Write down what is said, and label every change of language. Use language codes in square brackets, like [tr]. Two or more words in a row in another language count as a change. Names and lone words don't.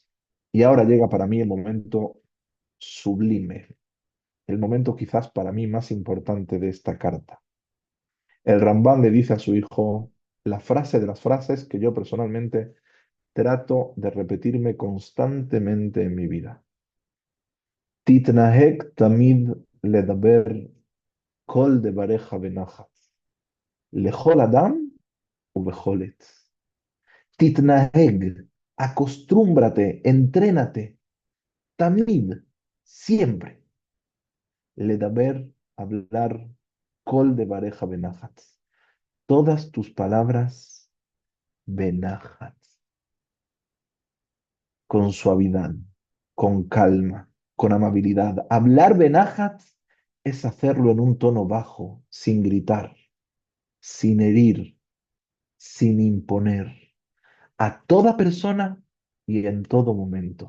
[es] Y ahora llega para mí el momento sublime, el momento quizás para mí más importante de esta carta. El Rambam le dice a su hijo la frase de las frases que yo personalmente trato de repetirme constantemente en mi vida. [he] תתנהג תמיד לדבר כל דבריך בנחת, לכל אדם ובכל עת. תתנהג, [es] acostúmbrate, entrénate, [he] tamid, siempre, לדבר, hablar, כל דבריך בנחת. [es] Todas tus palabras, בנחת, con suavidad, con calma, con amabilidad. Hablar benajat es hacerlo en un tono bajo, sin gritar, sin herir, sin imponer, a toda persona y en todo momento.